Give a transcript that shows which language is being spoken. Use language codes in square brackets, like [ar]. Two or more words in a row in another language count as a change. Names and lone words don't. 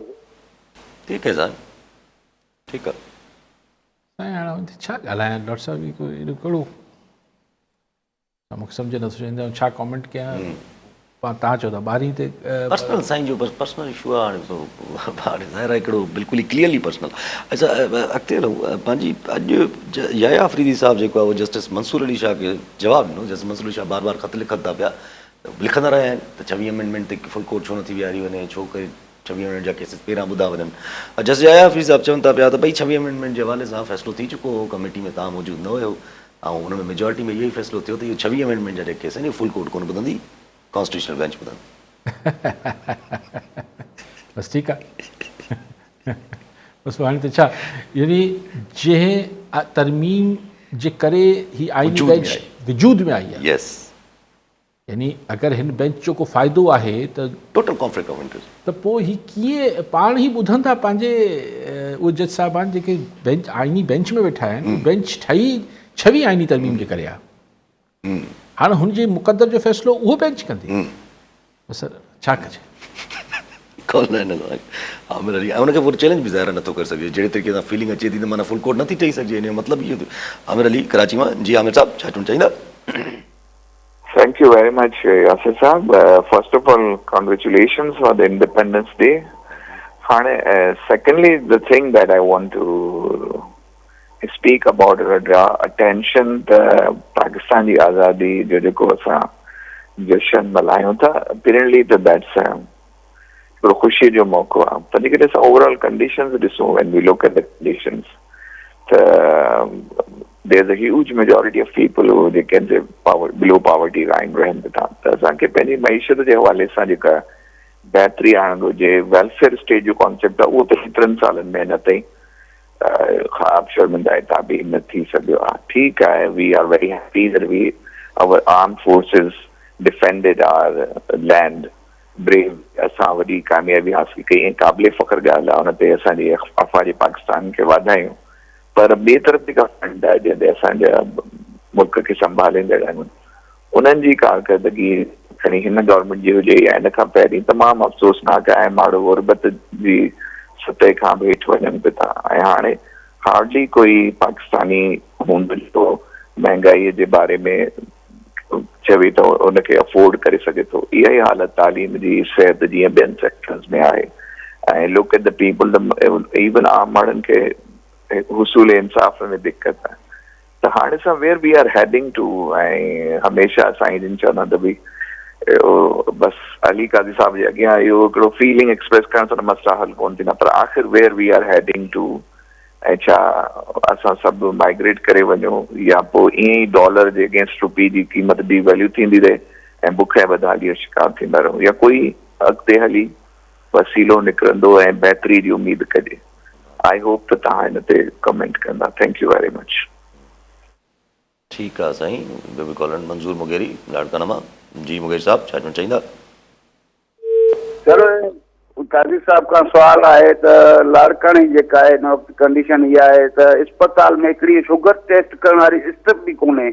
[sd] ठीकु आहे साईं, ठीकु आहे साईं हाणे छा ॻाल्हायां डॉक्टर साहिब, ही कोई एॾो कहिड़ो मूंखे सम्झ नथो अचे छा कॉमेंट कयां। तव्हां चओ था 12 ते पर्सनल साईं जो बसि [en] personal issue [sd] आहे, हाणे ज़ाहिर आहे हिकिड़ो बिल्कुलु ई [en] clearly personal. [sd] अच्छा अॻिते हलूं, पंहिंजी अॼु याया अफरीदी साहिबु जेको आहे उहो जस्टिस मंसूर अली शाह खे जवाबु ॾिनो। जस्टिस मंसूर अली शाह बार बार ख़त लिखनि था पिया, लिखंदा रहिया आहिनि त 26 अमेंडमेंट ते [en] full court [sd] छो नथी विहारी वञे, छो करे 26 अमेंडमेंट जा केसिस पहिरां ॿुधा वञनि। जस्टिस याया अफरीदी साहिबु चवनि था पिया त भई 26 अमेंडमेंट जे हवाले सां फ़ैसिलो थी चुको हो, कमेटी में तव्हां मौजूदु न हुयो, ऐं हुन में मेजॉरिटी में इहो ई फ़ैसिलो थियो त इहो 26 अमेंडमेंट जा जेके केस आहिनि [en] full court [sd] कोन ॿुधंदी, [en] constitutional bench [sd] ॿुधंदी। बसि ठीकु आहे, बसि हाणे त छा, यानी जंहिं तरमीम जे करे ही आईनी बेंच वजूद में आई आहे, यस, यानी अगरि हिन बेंच जो को फ़ाइदो आहे त [en] total conflict of interest, [sd] त पोइ ही कीअं पाण ई ॿुधनि था पंहिंजे उहे जज साहिबान जेके बेंच आईनी बेंच में वेठा आहिनि, बेंच ठही 26 आईनी तरमीम जे करे आहे। हाणे हुनजे मुक़दर जो फ़ैसिलो उहो बेंच कंदी, बसि छा कजे। आमिर अली ऐं हुनखे पूरो चैलेंज बि ज़ाहिर नथो करे सघे, जहिड़े तरीक़े सां फीलिंग अचे थी त माना [en] full court [sd] नथी ठही सघिजे, हिन जो मतिलबु इहो। आमिर अली कराची मां, जी आमिर साहब छा चवणु चाहींदा? [en] Thank you very much, Yasir Saab. First of all, congratulations for the Independence Day. Secondly, the thing that I want to speak about or draw attention to [sd] Pakistan की आज़ादी जो को असां जश्न मल्हायूं था, [en] apparently that's [sd] हिकिड़ो ख़ुशी जो मौक़ो आहे। तॾहिं करे असां [en] overall conditions [sd] ॾिसूं, [en] when we look at the conditions, there's a huge majority of people who they can say below poverty line [sd] रहनि था। त असांखे पंहिंजी मईशत जे हवाले सां जेका बहितरी आणणु घुरिजे, [en] welfare state [sd] जो कॉन्सेप्ट आहे उहो त 3 सालनि में अञा ताईं ख़राब शर्मिंदा ताबीर न थी सघियो आहे। ठीकु आहे, [en] we are very happy that we our arm forces defended our land brave, [sd] असां वॾी कामयाबी हासिल कई ऐं क़ाबिल फ़ख्र ॻाल्हि आहे, हुन ते असांजी अफ़वाज पाकिस्तान खे वाधायूं। पर ॿिए तरफ़ जेका फंड आहे जंहिं ते असांजा मुल्क खे संभालींदड़ आहिनि, उन्हनि जी कारकर्दगी खणी हिन गवर्नमेंट जी हुजे या हिन खां पहिरीं तमामु अफ़सोसनाक आहे। माण्हू गुरबत जी सतह खां बि हेठि वञनि पिया था, ऐं हाणे हार्डली कोई पाकिस्तानी हूंदो जो महांगाईअ जे बारे में चवे थो उनखे अफोर्ड करे सघे थो। इहा ई हालत तालीम जी, सिहत जी ऐं ॿियनि सेक्टर्स में आहे। ऐं [en] look at the people, even [sd] आम माण्हुनि खे हुसूल इंसाफ़ में दिक़त आहे। त हाणे सां [en] where we are heading to, [sd] ऐं हमेशह साईं जिन चवंदा त भई बसि अली काज़ी साहिब जे अॻियां इहो हिकिड़ो [en] feeling express [sd] करण सां मसइला हल कोन थींदा, पर आख़िर [en] where we are heading to, [sd] ऐं छा असां सभु माइग्रेट करे वञूं या पोइ ईअं ई डॉलर जे अगेंस्ट रुपी जी क़ीमत बि वैल्यू थींदी रहे ऐं बुख ऐं बदहालीअ जो शिकार थींदा रहूं, या कोई अॻिते हली वसीलो निकिरंदो ऐं बहितरी जी उमेद कजे। [en] I hope [sd] त तव्हां हिन ते कमेंट कंदा। [en] thank you very much. [sd] ठीकु आहे साईं, ॿियो बि कॉलन मंज़ूर मुगेरी लाड़काना मां, जी मुगेरी साहब छा चवणु चाहींदा? सर काज़ी साहब खां सुवाल आहे त लाड़काणी जेका आहे हिन वक़्तु कंडीशन इहा आहे त अस्पताल में हिकिड़ी [en] sugar test [sd] करण वारी सिस्टम बि कोन्हे।